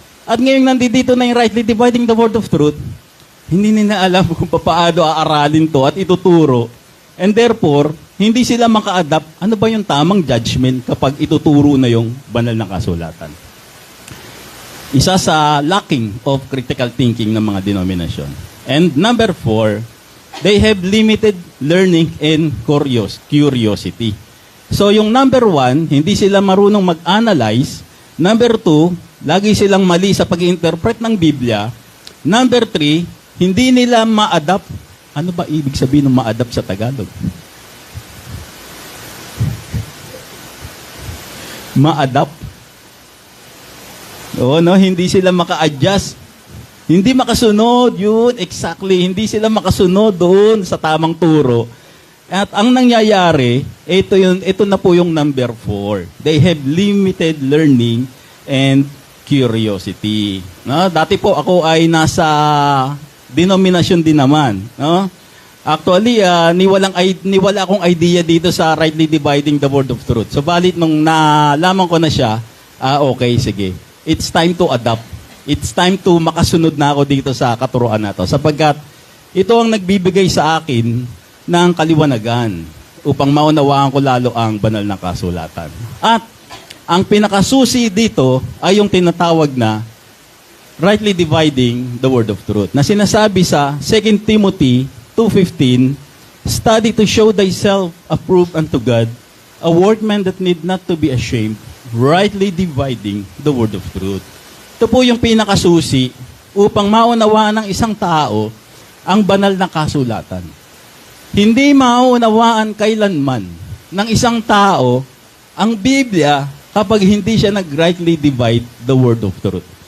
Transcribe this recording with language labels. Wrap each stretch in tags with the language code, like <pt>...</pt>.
<tl>At ngayon nandito na yung</tl> <en>rightly dividing the word of truth,</en> <tl>hindi nila alam kung paano aaralin to at ituturo.</tl> <en>And therefore,</en> <tl>hindi sila maka-adapt. Ano ba yung tamang judgment kapag ituturo na yung banal na kasulatan? Isa sa</tl> <en>lacking of critical thinking</en> <tl>ng mga denominasyon.</tl> <en>And number 4, they have limited learning and curiosity.</en> <tl>So yung number 1, hindi sila marunong mag-analyze. Number 2, lagi silang mali sa pag-interpret ng Biblia. Number 3, hindi nila ma-adapt. Ano ba ibig sabihin ng ma-adapt sa Tagalog? Ma-adapt. Oo, no? Hindi sila maka-adjust. Hindi makasunod, yun, exactly. Hindi sila makasunod doon sa tamang turo. At ang nangyayari, ito na po yung number 4.</tl> <en>They have limited learning and curiosity.</en> <tl>No? Dati po ako ay nasa denominasyon din naman. No? Actually, niwala akong idea dito sa</tl> <en>rightly dividing the word of truth.</en> <tl>So, balit nung nalaman ko na siya, okay, sige.</tl> <en>It's time to adapt. It's time to</en> <tl>makasunod na ako dito sa katuruan na to. Sapagkat ito ang nagbibigay sa akin ng kaliwanagan upang maunawaan ko lalo ang banal na kasulatan. At ang pinakasusi dito ay yung tinatawag na</tl> <en>rightly dividing the word of truth.</en> <tl>Na sinasabi sa</tl> <en>2 Timothy 2:15, study to show thyself approved unto God, a workman that need not to be ashamed, rightly dividing the word of truth.</en> <tl>Ito po yung pinakasusi upang maunawaan ng isang tao ang banal na kasulatan. Hindi maunawaan kailanman ng isang tao ang Biblia kapag hindi siya nag-rightly</tl> <en>divide the word of truth.</en>